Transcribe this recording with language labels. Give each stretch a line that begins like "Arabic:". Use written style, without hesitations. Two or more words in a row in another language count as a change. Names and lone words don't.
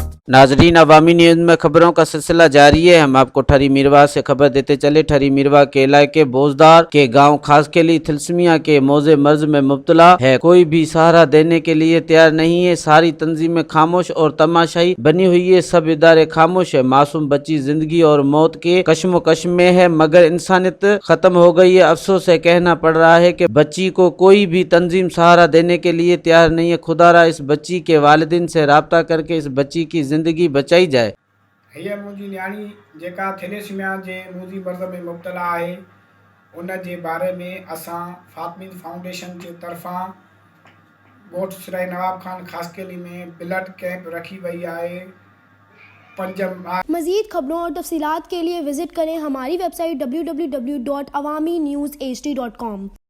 Urdu: ناظرین، عوامی نیوز میں خبروں کا سلسلہ جاری ہے. ہم آپ کو ٹھری میرواہ سے خبر دیتے چلے. ٹھری میرواہ کے علاقے بوزدار کے گاؤں خاصخیلی تھیلیسیمیا کے موذی مرض میں مبتلا ہے. کوئی بھی سہارا دینے کے لیے تیار نہیں ہے۔ ساری تنظیمیں خاموش اور تماشائی بنی ہوئی ہے. سب ادارے خاموش ہے. معصوم بچی زندگی اور موت کے کشمکش میں ہے، مگر انسانیت ختم ہو گئی ہے. افسوس سے کہنا پڑ رہا ہے کہ بچی کو کوئی بھی تنظیم سہارا دینے کے لیے تیار نہیں ہے. خدارا اس بچی کے والدین سے رابطہ کر کے اس بچی کی زندگی بچائی جائے.
Sindhi: हीअ मुंहिंजी न्याणी जेका थेलेसीमिया जे मूज़ी मर्ज़ में मुब्तला आहे, उन जे बारे में असां फातमीद फाउंडेशन जे तरफ़ां ॻोठ सिराई नवाब खान खासकेली में
English: blood camp
Sindhi: रखी वई आहे। 5 मार्च।
Urdu: مزید خبروں اور تفصیلات کے لیے وزٹ کریں ہماری ویب سائٹ www.awamiNewsHD.com.